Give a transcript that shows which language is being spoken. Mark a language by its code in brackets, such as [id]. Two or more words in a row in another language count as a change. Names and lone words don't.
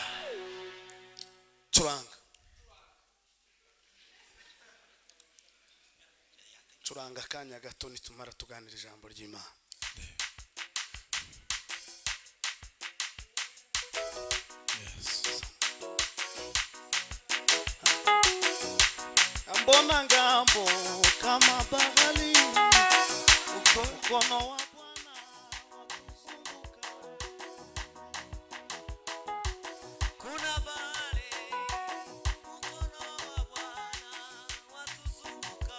[rw] Curanga akanya gato nitumara tuganira ijambo ry'Imana. [sw] Mbona ngambo kama bahari mkono wa Bwana watuzunguka. Kuna bahari mkono wa Bwana watuzunguka